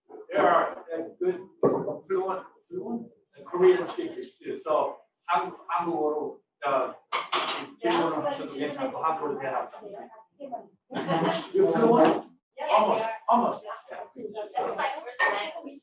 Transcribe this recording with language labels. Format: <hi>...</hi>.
<en>There are good fluent Korean speakers too.</en> <ko>So 한국어로 질문을 하셔도 괜찮고 한국어로 대답합니다.</ko> <en>You fluent? Yes. Almost. That's my first language.</en>